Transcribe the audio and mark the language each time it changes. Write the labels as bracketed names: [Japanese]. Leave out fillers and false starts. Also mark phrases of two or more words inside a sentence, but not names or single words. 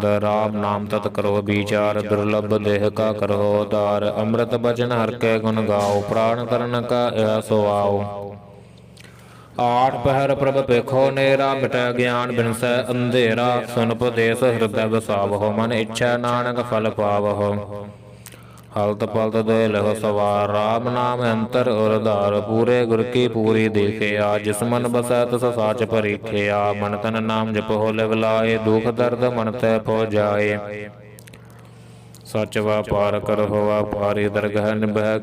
[Braj] राम नाम तत् करो विचार दुर्लभ देह का करो उद्धार। अमृत बचन हर कै गुण गाओ प्राण तरण का यह सुआओ। आठ पहर प्रभ पेखो नेरा मिटै ज्ञान बिनसै अंधेरा। सुन उपदेश हृदय बसावहो मन इच्छा नानक फल पावहो। ਹਲਤ ਪਲਤ ਦੇ ਲਹ ਸਵਾਰ ਰਾਮ ਨਾਮ ਅੰਤਰ ਉਰਧਾਰ ਪੂਰੇ ਗੁਰ ਕੀ ਪੂਰੀ ਦੇਖਿਆ ਜਿਸ ਮਨ ਬਸੈ ਤਿਸ ਸਾਚ ਪਰੀਖਿਆ ਮਨ ਤਨ ਨਾਮ ਜਪੋ ਲਿਵ ਲਾਏ ਦੁਖ ਦਰਦ ਮਨ ਤੈ ਪੋ ਜਾਏ ਸਚ ਵਾਪਾਰ ਕਰਹੁ ਵਾਪਾਰੀ ਦਰਗਹ ਨਿਭੈ